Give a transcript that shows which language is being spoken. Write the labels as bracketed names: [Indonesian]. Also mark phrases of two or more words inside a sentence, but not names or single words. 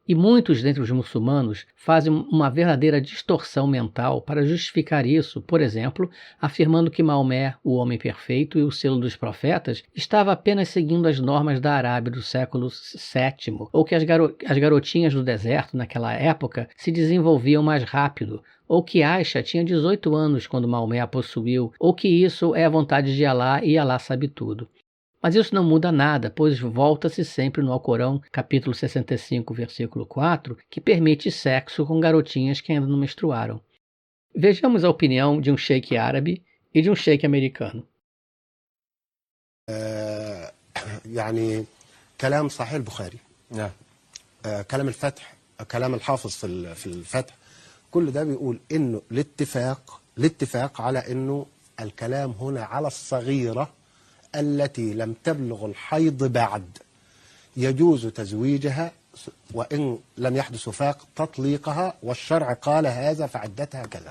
[Portuguese] E muitos dentre os muçulmanos fazem uma verdadeira distorção mental para justificar isso, por exemplo, afirmando que Maomé, o homem perfeito e o selo dos profetas, estava apenas seguindo as normas da Arábia do século VII, ou que as garotinhas do deserto naquela época se desenvolviam mais rápido, ou que Aisha tinha 18 anos quando Maomé a possuiu, ou que isso é a vontade de Alá e Alá sabe tudo. Mas isso não muda nada, pois volta-se sempre no Alcorão, capítulo 65, versículo 4, que permite sexo com garotinhas que ainda não menstruaram. Vejamos a opinião de um sheik árabe e de um sheik americano. [Arabic] يعني كلام صحيح البخاري كلام الفتح كلام الحافظ في الفتح كل ده بيقول انه الاتفاق على انه الكلام هنا على الصغيرة التي لم تبلغ الحيض بعد يجوز تزويجها وإن لم يحدث وفاق تطليقها والشرع قال هذا فعدتها كذا.